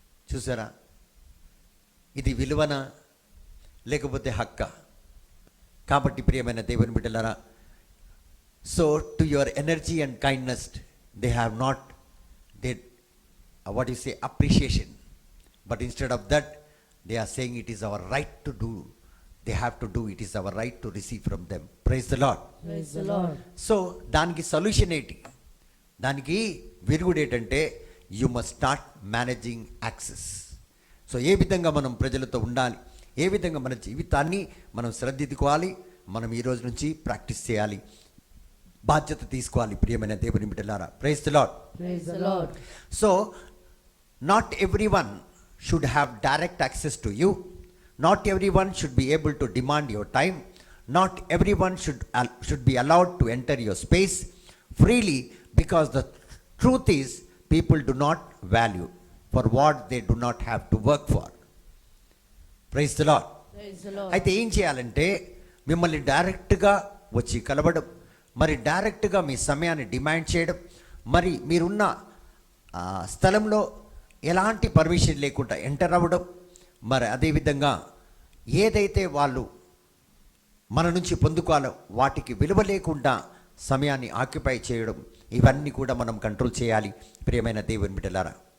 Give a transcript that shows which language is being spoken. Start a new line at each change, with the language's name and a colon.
Telugu: చూసారా, ఇది విలువనా లేకపోతే హక్క? కాబట్టి ప్రియమైన దేవుని బిడ్డలారా,
English: So to your energy and kindness they have not they what you say appreciation, but instead of that they are saying it is our right to do. They have to do, it is our right to receive from them. Praise the Lord. Praise the Lord.
Telugu: So దానికి solution ఏంటి? దానికి విరుగుడు ఏంటంటే,
English: You must start managing access.
Telugu: So ఏ విధంగా మనం ప్రజలతో ఉండాలి, ఏ విధంగా మన జీవితాన్ని మనం శ్రద్ధిద్దుకోవాలి, మనం ఈ రోజు నుంచి ప్రాక్టీస్ చేయాలి, బాధ్యత తీసుకోవాలి ప్రియమైన దేవుని బిడ్డలారా.
English: Praise the Lord. Praise the Lord. So not everyone should have direct access to you. Not everyone should be able to demand your time. Not everyone should be allowed to enter your space freely, because the truth is people do not value for what they do not have to work for. Praise the Lord. Praise the Lord.
Telugu: అయితే ఏం చేయాలంటే, మిమ్మల్ని డైరెక్ట్గా వచ్చి కలవడం, మరి డైరెక్ట్గా మీ సమయాన్ని డిమాండ్ చేయడం, మరి మీరున్న స్థలంలో ఎలాంటి పర్మిషన్ లేకుండా ఎంటర్ అవ్వడం, మరి అదేవిధంగా ఏదైతే వాళ్ళు మన నుంచి పొందుకోవాలో వాటికి విలువ లేకుండా సమయాన్ని ఆక్యుపై చేయడం, ఇవన్నీ కూడా మనం కంట్రోల్ చేయాలి ప్రియమైన దేవుని బిడ్డలారా.